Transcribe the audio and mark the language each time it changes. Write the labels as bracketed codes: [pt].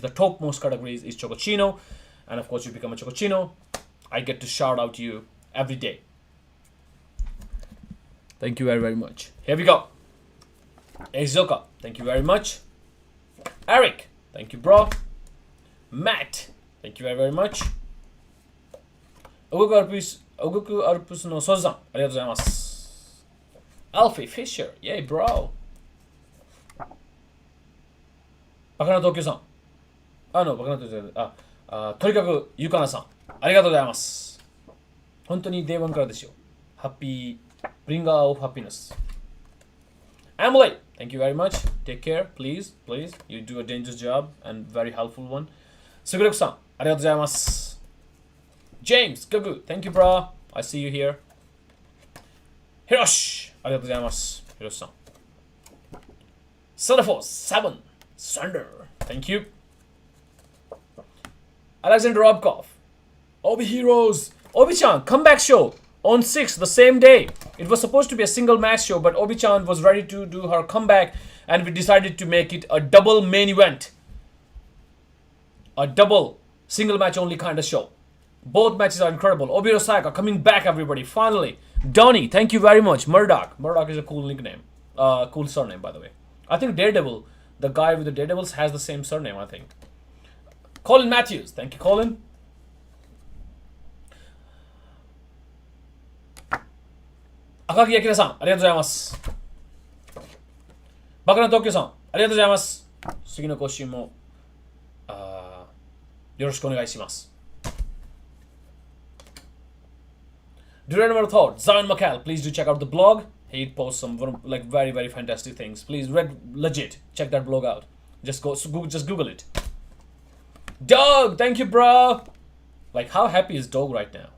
[en] The topmost categories is Chocochino, and of course, you become a Chocochino. I get to shout out to you every day. Thank you very, very much. Here we go. Eizoka, thank you very much. Eric, thank you, bro. Matt, thank you very, very much. [ja] Ogoku Arpus no Sozan, ありがとうございます。 [en] Alfie Fisher, yay, bro. [ja] バカな東京さん。バカな東京さん。とにかく、ゆかなさん。ありがとうございます。本当に Day 1からですよ。 [en] Happy, bringer of happiness. Emily, thank you very much. Take care, please. You do a dangerous job and very helpful one. [ja] Sugurek san, ありがとうございます。 [en] James, Gagu, thank you, bro. I see you here. [ja] Hiroshi, ありがとうございます。 Hiroshi san. [en] Sunderforce7, Sunder, thank you. Alexander Robkov, Obihiros, Obi-chan, comeback show on 6th, the same day. It was supposed to be a single match show, but Obi-chan was ready to do her comeback, and we decided to make it a double main event. A double single match only kind of show. Both matches are incredible. Obihiro Sayaka coming back, everybody, finally. Donnie, thank you very much. Murdoch is a cool nickname. Cool surname, by the way. I think Daredevil the guy with the Daredevils has the same surname, I think. Colin Matthews. Thank you, Colin. [ja] Akagi Akira-san, ありがとうございます。バカな東京さん、ありがとうございます。次の更新もよろしくお願いします。 [en] Do you remember thought? Zion McCall, please do check out the blog. He posts some like very very fantastic things. Please legit check that blog out. Just Google it. Dog, thank you, bro. Like, how happy is Dog right now?